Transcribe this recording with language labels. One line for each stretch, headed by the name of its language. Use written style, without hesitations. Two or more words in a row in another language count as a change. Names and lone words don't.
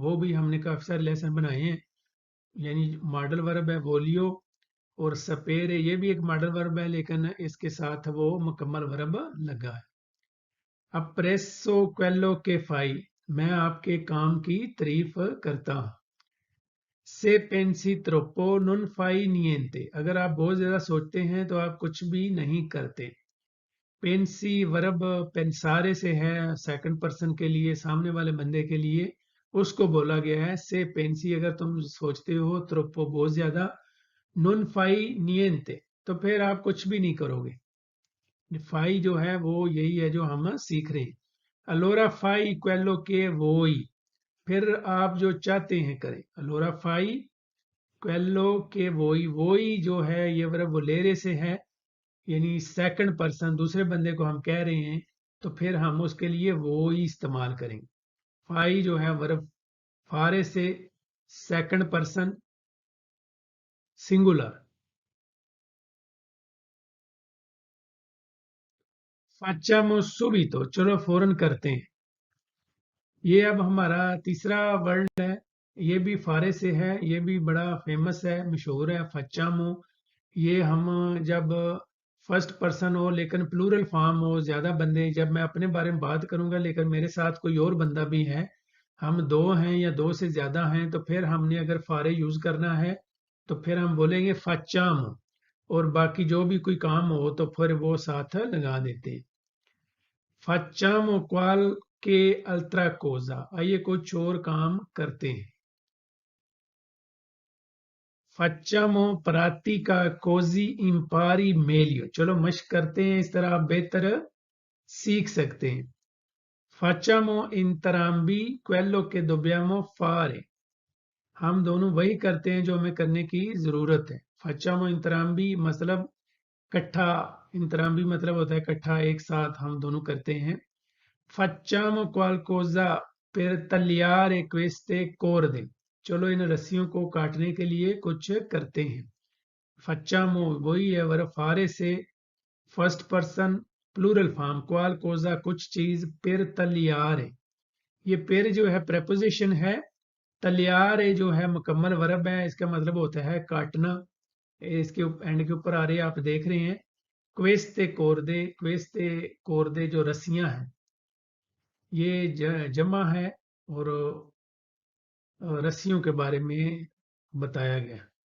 Hindi: वो भी हमने काफ़ी सारे लेसन बनाए हैं। यानी
English: modal verb
Hindi: है वोलियो, और सपेरे ये भी एक
English: modal verb
Hindi: है, लेकिन इसके साथ वो मुकम्मल वर्ब लगा है।
Italian: apprezzo quello che fai,
Hindi: मैं आपके काम की तारीफ करता हूँ।
Italian: se pensi troppo non fai niente,
Hindi: अगर आप बहुत ज्यादा सोचते हैं तो आप कुछ भी नहीं करते। पेंसी वर्ब पेंसारे से है,
English: second person
Hindi: के लिए, सामने वाले बंदे के लिए, उसको बोला गया है।
Italian: se pensi
Hindi: अगर तुम सोचते हो, त्रोपो बहुत ज्यादा,
Italian: non fai niente
Hindi: तो फिर आप कुछ भी नहीं करोगे। फाई जो है वो यही है जो हम सीख रहे हैं।
Italian: allora fai quello che vuoi,
Hindi: फिर आप जो चाहते हैं करें।
Italian: allora fai quello che vuoi,
Hindi: वोई जो है ये वर्ब वोलेरे से है, यानी
English: second person
Hindi: दूसरे बंदे को हम कह रहे हैं, तो फिर हम उसके लिए वो ही इस्तेमाल करेंगे। फाई जो है वर्ब फारे से,
English: second person singular.
Italian: facciamo subito,
Hindi: चलो फौरन करते हैं। ये अब हमारा तीसरा वर्ड है, ये भी फारे से है, ये भी बड़ा फेमस है, मशहूर है। facciamo, ये हम जब
English: first person
Hindi: हो लेकिन
English: plural form
Hindi: हो, ज्यादा बंदे, जब मैं अपने बारे में बात करूंगा लेकिन मेरे साथ कोई और बंदा भी है, हम दो हैं या दो से ज्यादा हैं, तो फिर हमने अगर फारे यूज करना है तो फिर हम बोलेंगे facciamo, और बाकी जो भी कोई काम हो तो फिर वो साथ लगा देते हैं।
Italian: facciamo qualche altra cosa,
Hindi: आइए कुछ और काम करते हैं।
Italian: facciamo pratica così impari meglio,
Hindi: चलो मश्क करते हैं, इस तरह आप बेहतर सीख सकते हैं।
Italian: facciamo entrambi quello che dobbiamo fare,
Hindi: हम दोनों वही करते हैं जो हमें करने की जरूरत है।
Italian: facciamo entrambi
Hindi: मतलब इकट्ठा, entrambi मतलब होता है इकट्ठा, एक साथ हम दोनों करते हैं।
Italian: facciamo qualcosa per tagliare queste corde,
Hindi: चलो इन रस्सियों को काटने के लिए कुछ करते हैं। facciamo वही है वर्ब फारे से,
English: first person plural form,
Hindi: qualcosa कुछ चीज,
Italian: per tagliare,
Hindi: ये पेर जो है प्रेपोजिशन है, तलियारे जो है मुकम्मल वर्ब है, इसका मतलब होता है काटना। इसके एंड के ऊपर आ रही है, आप देख रहे हैं।
Italian: queste corde
Hindi: जो रस्सियां हैं, ये जमा है, और रस्सियों के बारे में बताया गया।